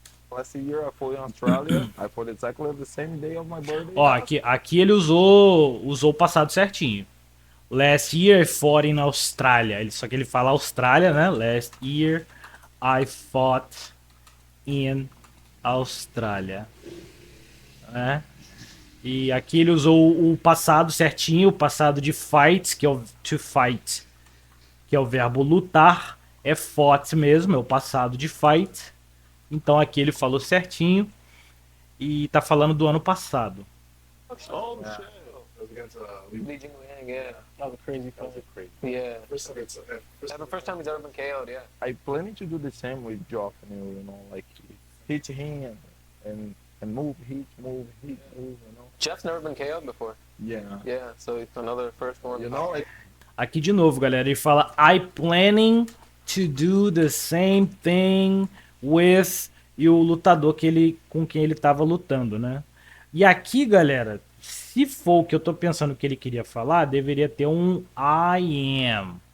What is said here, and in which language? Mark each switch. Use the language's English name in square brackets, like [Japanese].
[English] Last year I fought in Australia. I fought exactly the same day of my birthday. [Portuguese] Ó, aqui ele usou o passado certinho. [English] Last year I fought in Australia. [Portuguese] Só que ele fala Austrália, né? [English] Last year I fought in Australia. [Portuguese] Né? E aqui ele usou o passado certinho, o passado de fight, que é o to fight, que é o verbo lutar, é fought mesmo, é o passado de fight. Então aqui ele falou certinho e tá falando do ano passado. [English] Oh, shit. Li Jingliang, yeah. That was crazy. Yeah. That's the first time he's ever been KO'd, yeah. I planning to do the same with Joffrey, you know, like hit him and move, hit, move, you know. Jeff's never been KO'd before. Yeah. Yeah, so it's another first one. You know, like [Portuguese] Aqui de novo, galera, ele fala [English] I planning to do the same thing with [Portuguese] e o lutador com quem ele estava lutando, né? E aqui, galera, se for o que eu tô pensando que ele queria falar, deveria ter um I am.